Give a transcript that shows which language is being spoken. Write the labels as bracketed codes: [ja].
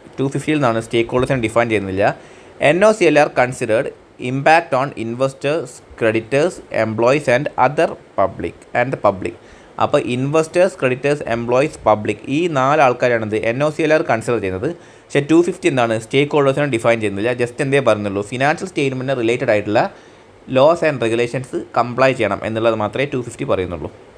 [ml] 250ൽ നിന്നാണ് സ്റ്റേക്ക് ഡിഫൈൻ ചെയ്യുന്നില്ല. [en] NOCLAR considered impact on investors, creditors, employees and other public. [ml] അപ്പോൾ investors, creditors, employees, public ഈ 4 ആൾക്കാരാണിത് NOCLAR consider ചെയ്യുന്നത്. പക്ഷേ 250 എന്താണ് സ്റ്റേക്ക് ഹോൾഡേഴ്സിനെ ഡിഫൈൻ ചെയ്യുന്നില്ല, ജസ്റ്റ് എന്തേ പറയുന്നുള്ളൂ, ഫിനാൻഷ്യൽ സ്റ്റേറ്റ്മെൻറ്റിന് റിലേറ്റഡ് ആയിട്ടുള്ള ലോസ് ആൻഡ് റെഗുലേഷൻസ് കംപ്ലൈ ചെയ്യണം എന്നുള്ളത് മാത്രമേ 250 പറയുന്നുള്ളൂ.